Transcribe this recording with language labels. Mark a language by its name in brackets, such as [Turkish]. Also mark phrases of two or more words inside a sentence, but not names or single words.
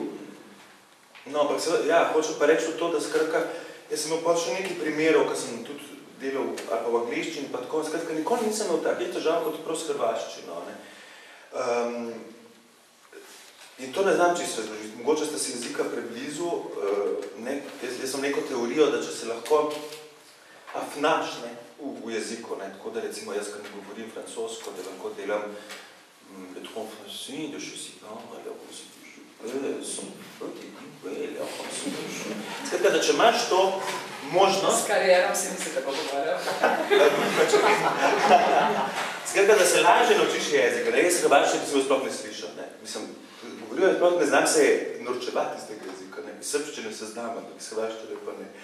[Slovenian] No, ampak seveda, ja, hočem pa reči to, da skratka, jaz sem imel pa še nekaj primerov, ko sem tudi delal ali pa v angliščini, pa tako, skratka, nikoli nisem imel takih težav kot prav s hrvaščino, ne. In to ne znam čisto razložiti. Mogoče ste si jezika preblizu, jaz sem neko teorijo, da če se lahko afnaš, ne, v jeziku, ne, tako da recimo jaz, ko ne govorim francosko, da lahko delam le [French] trop français, de je sais pas, alors [Slovenian] skratka, da če imaš to možnost... S karierom se mi se tako pogovarjal. Skratka, da se lažje naučiš jezika, ne, jaz hrvaščine sem sploh ne slišal, ne. Mislim, govoril je sploh ne znam se norčevati iz tega jezika, ne, iz srpščine se znam, ampak iz hrvaščine pa ne.